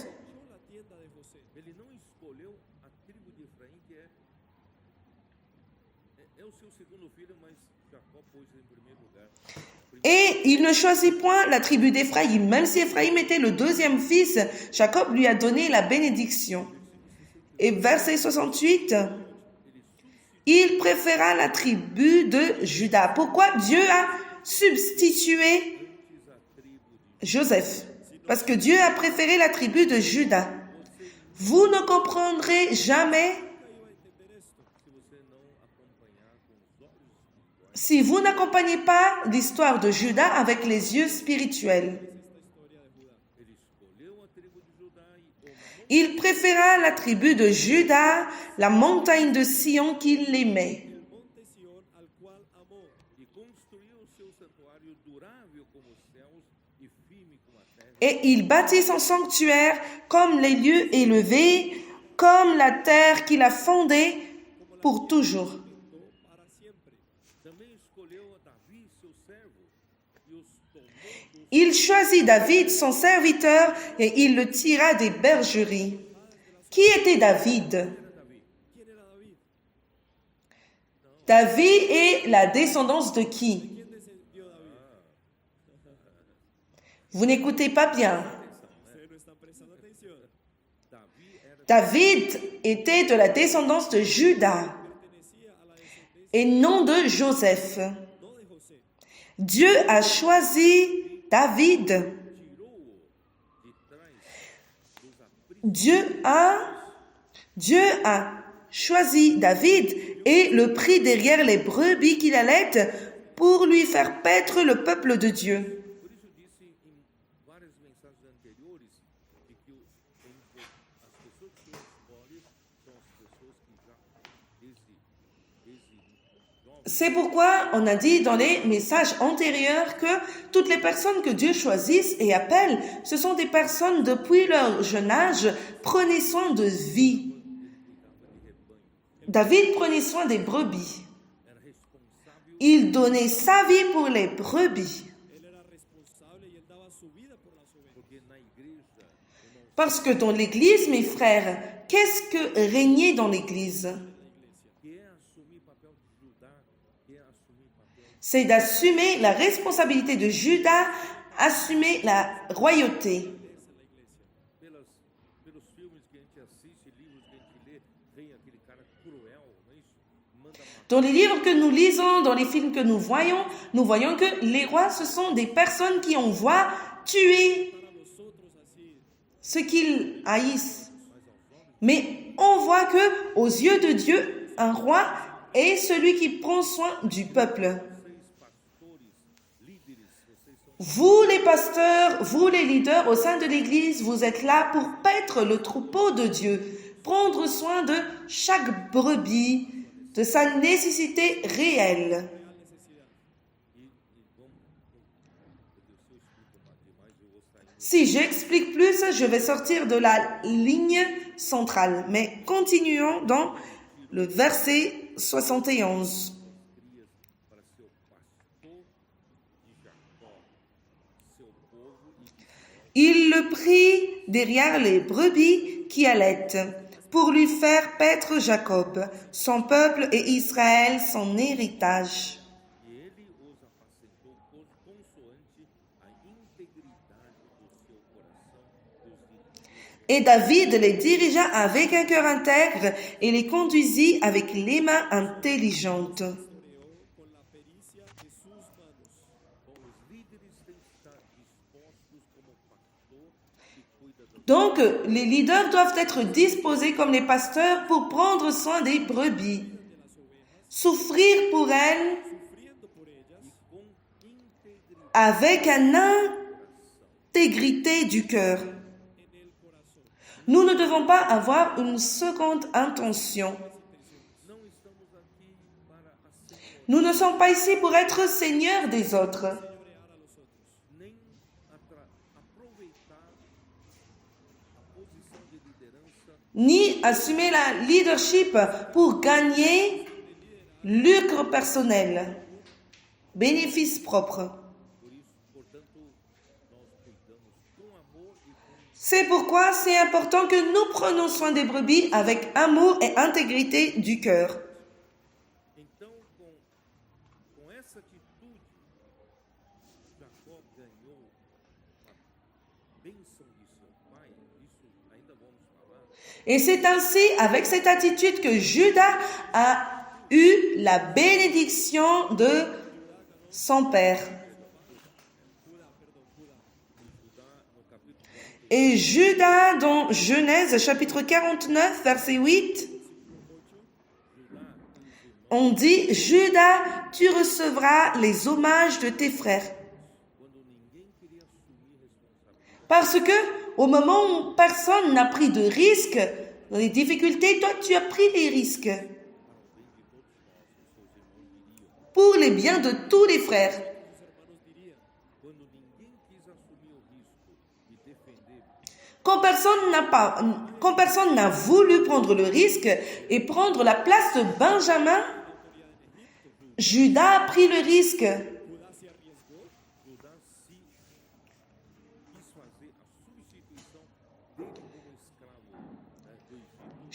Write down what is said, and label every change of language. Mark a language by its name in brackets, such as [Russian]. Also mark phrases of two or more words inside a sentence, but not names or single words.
[Spanish] Echó la tienda de José. [Portuguese] ele não escolheu a tribo de Efraim, que é o seu segundo filho, mas Jacó pôs em primeiro lugar. [French] Et il ne choisit point la tribu d'Éphraïm. Même si Éphraïm était le deuxième fils, Jacob lui a donné la bénédiction. Et verset 68, il préféra la tribu de Juda. Pourquoi Dieu a substitué Joseph? Parce que Dieu a préféré la tribu de Juda. Vous ne comprendrez jamais [Portuguese] Se você não acompanhar com os olhos espirituais, [French] si vous n'accompagnez pas l'histoire de Juda avec les yeux spirituels. [Portuguese] ele escolheu a tribo de Judá e o [French] Il préféra la tribu de Juda, la montagne de Sion qu'il aimait. [Spanish] El monte Sión al cual amó. [Portuguese] e construiu o seu santuário durável como os céus e firme como a terra. [French] Et il bâtit son sanctuaire comme les lieux élevés, comme la terre qu'il a fondée pour toujours. [Spanish] Para siempre. [Portuguese] Também escolheu a Davi, seu servo, e os tomou dos [French] Il choisit David, son serviteur, et il le tira des bergeries. Qui était David? [Spanish] ¿Quién era David? [French] David est la descendance de qui? [Spanish] ¿Quién descendió David? [French] Vous n'écoutez pas bien. [Spanish] Ustedes no están prestando atención. [Portuguese] Davi era [French] David était de la descendance de Juda [Spanish] Pertenecía a la descendencia [French] et non de Joseph. [Spanish] no de José. [French] Dieu a choisi David. [Portuguese] tirou-o de trás dos apriscos [French] Dieu a choisi David et le prit derrière les brebis qu'il allait pour lui faire paître le peuple de Dieu. [Portuguese] Por isso eu disse em várias mensagens anteriores de que as pessoas que são escolhas são as pessoas que já desde [French] C'est pourquoi on a dit dans les messages antérieurs que toutes les personnes que Dieu choisisse et appelle, ce sont des personnes depuis leur jeune âge, prenez soin de vie. David prenait soin des brebis. [Portuguese] era responsável [French] Il donnait sa vie pour les brebis. [Spanish] Él era responsable y él daba su vida por las ovejas. [Portuguese] porque na igreja, irmãos, [French] Parce que dans l'Église, mes frères, qu'est-ce que régner dans l'Église? [Portuguese] que é assumir papel de Judá, que é assumir papel [French] C'est d'assumer la responsabilité de Judas, assumer la royauté. [Portuguese] pelos filmes que a gente assiste, livros que a gente lê, vem aquele cara cruel, não é isso? Manda matar. [French] Dans les livres que nous lisons, dans les films que nous voyons que les rois, ce sont des personnes qui envoient tuer [Spanish] Para los otros así, [French] ce qu'ils haïssent. Mais on voit que, aux yeux de Dieu, un roi est celui qui prend soin du peuple. Vous les pasteurs, vous les leaders au sein de l'Église, vous êtes là pour paître le troupeau de Dieu, prendre soin de chaque brebis, de sa nécessité réelle. Si j'explique plus, je vais sortir de la ligne centrale. Mais continuons dans le verset 71. [Portuguese] Para ser o pastor de Jacó, seu povo e [French] Il le prit derrière les brebis qui allaitent, pour lui faire paître Jacob, son peuple, et Israël, son héritage. [Portuguese] ele os apacentou consoante a integridade do seu coração, [French] Et David les dirigea avec un cœur intègre et les conduisit avec les mains intelligentes. [Spanish] pastoreó con la pericia de sus manos. [Portuguese] Bom, os líderes têm que estar dispostos como pastor que cuida das [French] Donc, les leaders doivent être disposés comme les pasteurs pour prendre soin des brebis, souffrir pour elles [Spanish] Sufriendo por ellas, [Portuguese] com integridade [French] avec une intégrité du cœur. [Spanish] en el corazón. [French] Nous ne devons pas avoir une seconde intention. [Portuguese] não estamos aqui para assenhorear [French] Nous ne sommes pas ici pour être seigneurs des autres, [Spanish] Señorear a los otros. [Portuguese] nem aproveitar a posição de liderança [French] ni assumer la leadership pour gagner lucre personnel, bénéfice propre. [Portuguese] por isso, portanto, nós cuidamos com amor e com [French] C'est pourquoi c'est important que nous prenions soin des brebis avec amour et intégrité du cœur. [Portuguese] então com essa atitude Jacó ganhou a bênção de seu pai, isso ainda vamos falar. [French] Et c'est ainsi, avec cette attitude, que Judas a eu la bénédiction de son père. Et Judas, dans Genèse chapitre 49, verset 8, on dit, Judas, tu recevras les hommages de tes frères. [Portuguese] Quando ninguém queria assumir responsabilidade, [French] Parce que, au moment où personne n'a pris de risque, dans les difficultés, toi, tu as pris les risques. Pour les biens de tous les frères. [Portuguese] quando ninguém quis assumir o risco de defender [French] Quand personne n'a voulu prendre le risque et prendre la place de Benjamin, Judas a pris le risque. [Spanish] Judá se arriesgó, [Portuguese] Judá se quis fazer a substituição dele como escravo do Egito.